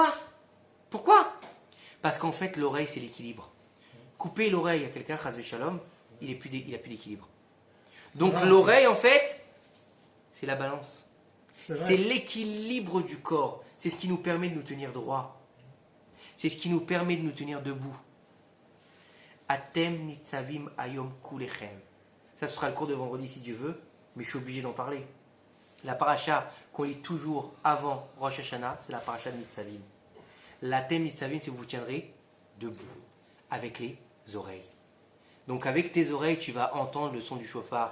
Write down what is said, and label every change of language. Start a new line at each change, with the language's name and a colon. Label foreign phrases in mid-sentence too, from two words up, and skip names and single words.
French: Parce qu'en fait, l'oreille, c'est l'équilibre. Couper l'oreille à quelqu'un,
Hebrew: חס ושלום,
French: il a plus d'équilibre. Donc l'oreille, en fait, c'est la balance. C'est l'équilibre du corps. C'est ce qui nous permet de nous tenir droit. C'est ce qui nous permet de nous tenir debout.
Hebrew: אתם נצבים היום כלכם.
French: Ça, ce sera le cours de vendredi si Dieu veut, mais je suis obligé d'en parler. La paracha qu'on lit toujours avant Rosh Hashanah, c'est la paracha de Nitzavim.
Hebrew: לאתם נצבים,
French: c'est que vous tiendrez debout, avec les oreilles. Donc avec tes oreilles, tu vas entendre le son du chauffard.